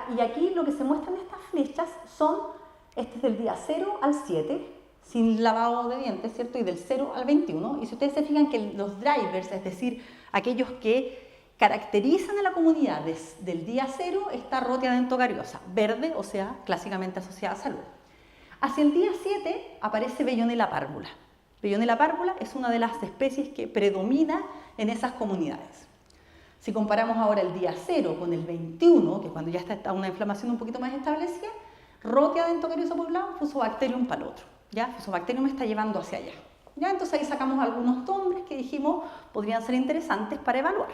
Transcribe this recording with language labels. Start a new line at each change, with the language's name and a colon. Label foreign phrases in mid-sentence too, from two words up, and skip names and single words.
Spanish: Y aquí lo que se muestran estas flechas son, este es del día 0 al 7, sin lavado de dientes, ¿cierto? Y del 0 al 21. Y si ustedes se fijan que los drivers, es decir, aquellos que caracterizan a la comunidad del día 0, está Rhotia dentocariosa, verde, o sea, clásicamente asociada a salud. Hacia el día 7 aparece Bellonella párvula. Bellonella párvula es una de las especies que predomina en esas comunidades. Si comparamos ahora el día 0 con el 21, que es cuando ya está una inflamación un poquito más establecida, Rhotia dentocariosa por un lado, Fusobacterium para el otro. ¿Ya? Fusobacterium me está llevando hacia allá. ¿Ya? Entonces ahí sacamos algunos nombres que dijimos podrían ser interesantes para evaluar.